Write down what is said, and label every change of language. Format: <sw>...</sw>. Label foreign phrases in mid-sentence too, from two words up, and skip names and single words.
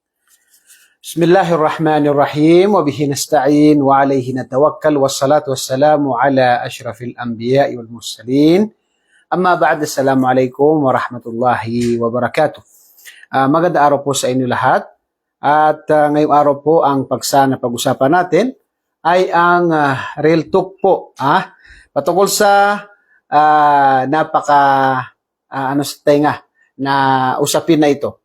<ar>بسم الله الرحمن الرحيم وبه نستعين وعليه نتوكل والصلاة والسلام على أشرف الأنبياء والمرسلين. أما بعد، السلام عليكم ورحمة الله وبركاته.</ar> <tl>Magandang araw po sa inyo lahat. At ngayong araw po ang pag-usapan natin ay ang</tl> <en>real talk</en> <tl>po. Patungkol sa sa tenga na usapin na ito.</tl>